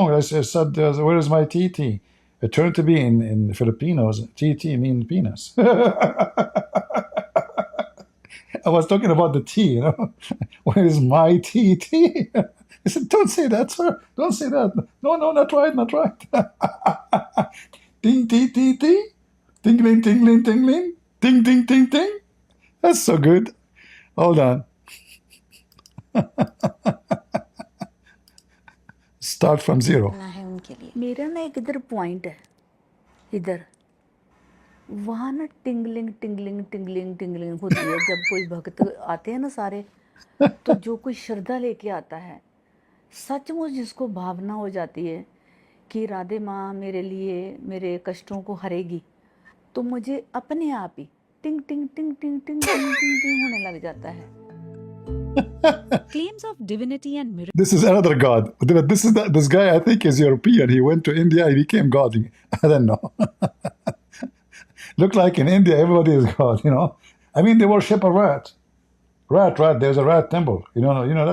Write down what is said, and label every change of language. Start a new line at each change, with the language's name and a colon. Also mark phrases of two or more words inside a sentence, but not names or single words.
English: I said, where is my TT? It turned to be in Filipinos, TT means penis. I was talking about the T, you know. Where is my TT? I said, don't say that, sir. Don't say that. No, not right, not right. Ting, ting, ting, ting. Tingling, tingling, tingling. Ting, ting, ting, ting. That's so good. Hold on. Start from zero.
Hindi: मेरा ना एक इधर पॉइंट है, इधर वहाँ ना टिंगलिंग टिंगलिंग टिंगलिंग टिंगलिंग होती है। जब कोई भक्त आते हैं ना सारे, तो जो कोई श्रद्धा लेके आता है, सचमुच जिसको भावना हो जाती है कि राधे माँ मेरे लिए मेरे कष्टों को हरेगी, तो मुझे अपने आप ही टिंग टिंग टिंग टिंग टिंग टिंग टिंग टिंग होने लग जाता है।
English: Claims of divinity and miracles. This is another god. But this guy, I think, is European. He went to India, he became god. I don't know. Look like in India, everybody is god, you know. I mean, they worship a rat. Rat. There's a rat temple. You know that.